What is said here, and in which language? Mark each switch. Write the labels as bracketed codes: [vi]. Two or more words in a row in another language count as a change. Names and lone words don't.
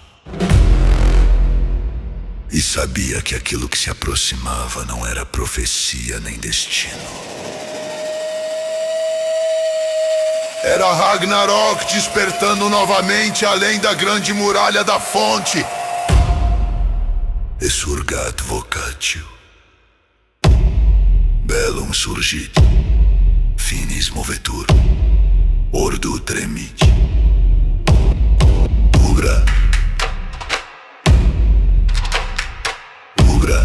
[pt] E sabia que aquilo que se aproximava não era profecia nem destino. Era Ragnarok despertando novamente além da grande muralha da fonte. [la] Exurgat vocatio. Bellum surgit. Finis movetur. Ordo tremit. Ugra. Ugra.